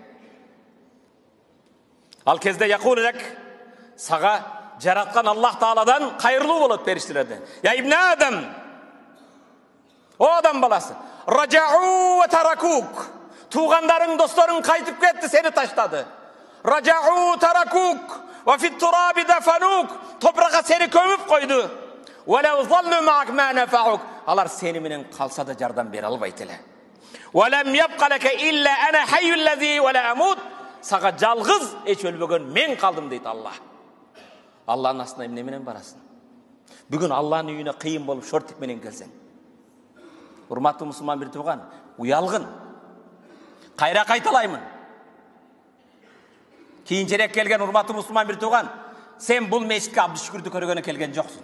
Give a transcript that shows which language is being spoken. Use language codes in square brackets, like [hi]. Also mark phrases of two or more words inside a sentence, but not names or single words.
[ky] Ал кезде якулек сага жараткан Аллах Тааладан кайырлуу болот периштелерден. [ar] يا ابن آدم. [ky] О адам баласы. [ar] رجعوا وتركوك. [ky] Тугандарың, досторуң кайтып кетти, сени таштады. [ar] رجعوا وتركوك وفي التراب دفنوك. [ky] Топуракка сени көмүп койду. [ar] ولو ظلوا معك ما نفعوك. [ky] Алар сени менен калса да жардам бере албайт эле. [ar] ولم يبق لك إلا أنا الحي الذي لا أموت. [ky] Сага жалгыз эч өлбөгөн мен калдым дейт Аллах. Аллахтын астына эмне менен барасың? Бүгүн Аллахтын үйүнө кыйын болуп шортик менен келсең. Урматтуу мусулман бир тууган, уялгын. Кайра кайталаймын. Кийинчерээк келген урматтуу мусулман бир тууган, сен бул мешитке Абдышүкүрдү көргөнү келген жоксуң.